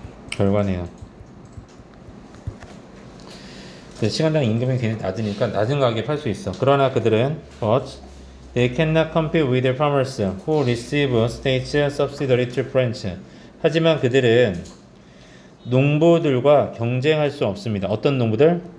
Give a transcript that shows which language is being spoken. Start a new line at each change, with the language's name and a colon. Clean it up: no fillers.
Korean: 결과네요. 시간당 임금이 굉장히 낮으니까 낮은 가격에 팔 수 있어. 그러나 그들은
English: they cannot compete with the farmers who receive state subsidiary to branch.
Korean: 하지만 그들은 농부들과 경쟁할 수 없습니다. 어떤 농부들?